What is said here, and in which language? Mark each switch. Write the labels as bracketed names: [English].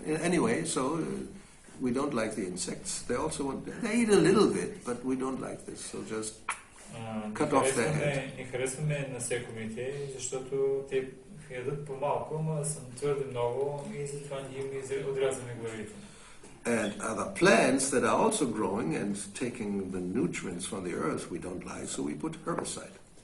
[English] Anyway, so we don't like the insects. They also they eat a little bit, but we don't like this. So just cut off their head. [Bulgarian] Не харесваме насекомите, защото те ядат по-малко, но са твърде много и затова ние им отрязваме главите. [English] And other plants that are also growing and taking the nutrients from the earth we don't like, so we put herbicide.